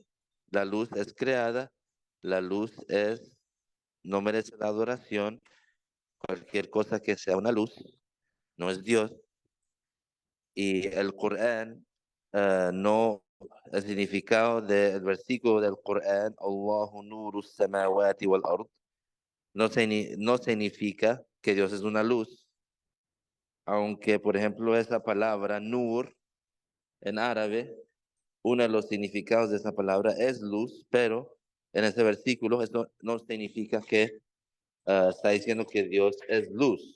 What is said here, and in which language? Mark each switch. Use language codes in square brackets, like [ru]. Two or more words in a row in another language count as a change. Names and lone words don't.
[es] la luz es creada, la luz no merece la adoración, cualquier cosa que sea una luz, no es Dios, y el Corán no, el significado del versículo del Corán, [ar] الله نور السماوات والأرض, [es] no significa que Dios es una luz, aunque por ejemplo esa palabra nur en árabe, uno de los significados de esa palabra es luz, pero en ese versículo eso no significa que está diciendo que Dios es luz.